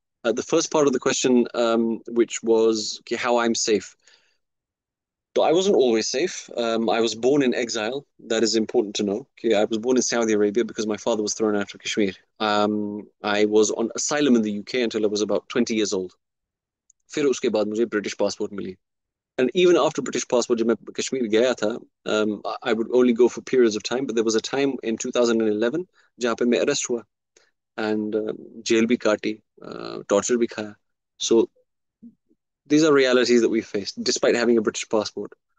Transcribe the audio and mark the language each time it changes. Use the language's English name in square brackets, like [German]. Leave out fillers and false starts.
[English] The first part of the question, which was okay, how I'm safe. So I wasn't always safe. I was born in exile. That is important to know. Okay, I was born in Saudi Arabia because my father was thrown out of Kashmir. I was on asylum in the UK until I was about 20 years old. [Hindi] फिर उसके बाद मुझे British passport milli. [English] And even after British passport, [Hindi] जब मैं कश्मीर गया था, [English] I would only go for periods of time. But there was a time in 2011 [Hindi] जहाँ पे मैं arrest हुआ and jail भी काटी, torture भी खाया. [English] So these are realities that we faced despite having a British passport.